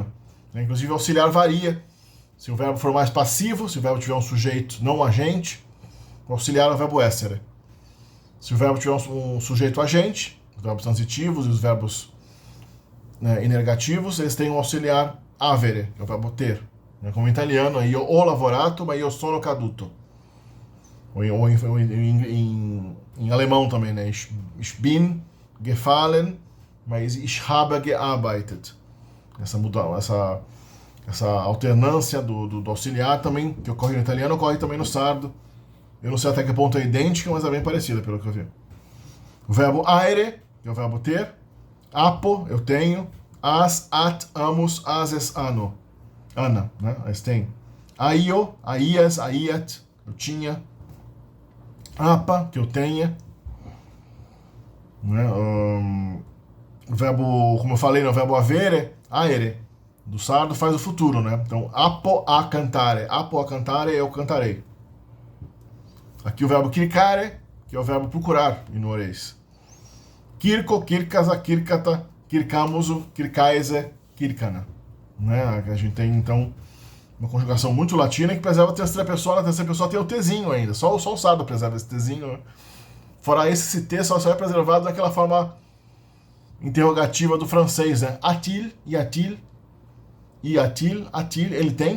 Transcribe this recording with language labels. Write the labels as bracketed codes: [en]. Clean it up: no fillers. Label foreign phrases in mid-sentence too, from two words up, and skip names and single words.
[pt] Inclusive, o auxiliar varia. Se o verbo for mais passivo, se o verbo tiver um sujeito não agente, o auxiliar é o verbo essere. Se o verbo tiver um sujeito agente, os verbos transitivos e os verbos inergativos, eles têm um auxiliar avere, que é o verbo ter. Como em italiano, [it] io ho lavorato, ma io sono caduto. [pt] Ou em alemão também, né? [de] Ich bin gefallen, mas ich habe gearbeitet. [pt] Essa alternância do auxiliar também, que ocorre no italiano, ocorre também no sardo. Eu não sei até que ponto é idêntica, mas é bem parecida, pelo que eu vi. O verbo aere, que é o verbo ter. [sc] Apo, [pt] eu tenho. [sc] As, at, amos, ases, ano. [pt] Ana, né? Eles têm. [sc] Aio, aias, aiat, [pt] eu tinha. Apa, que eu tenha. Né? O verbo, como eu falei, o verbo avere, aere, do sardo faz o futuro, né? Então, [sc] apo a cantare, [pt] eu cantarei. Aqui o verbo kirkare, que é o verbo procurar, em norueguês. [sc] Kirko, kirkasa, kirkata, kirkamuso, kirkaise, kirkana. [pt] Né? A gente tem, então, uma conjugação muito latina que preserva a terceira pessoa. Na terceira pessoa tem o Tzinho ainda. Só o sardo preserva esse Tzinho. Né? Fora esse T, só é preservado naquela forma interrogativa do francês, né? Atil, e atil, ele tem.